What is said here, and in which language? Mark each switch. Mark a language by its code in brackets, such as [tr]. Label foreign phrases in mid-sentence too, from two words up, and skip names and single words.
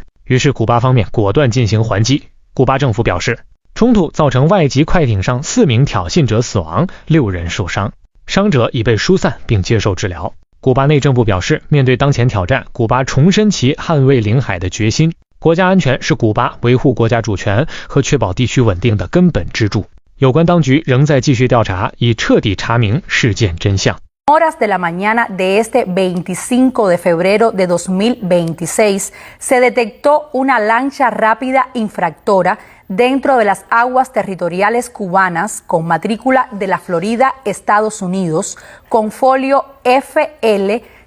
[zh] 于是古巴方面果断进行还击。古巴政府表示，冲突造成外籍快艇上4名挑衅者死亡，6人受伤，伤者已被疏散并接受治疗。古巴内政部表示，面对当前挑战，古巴重申其捍卫领海的决心。国家安全是古巴维护国家主权和确保地区稳定的根本支柱。有关当局仍在继续调查，以彻底查明事件真相。 [es] Horas de la mañana de este 25 de febrero de 2026 se detectó una lancha rápida infractora dentro de las aguas territoriales cubanas con matrícula de la Florida, Estados Unidos, con folio FL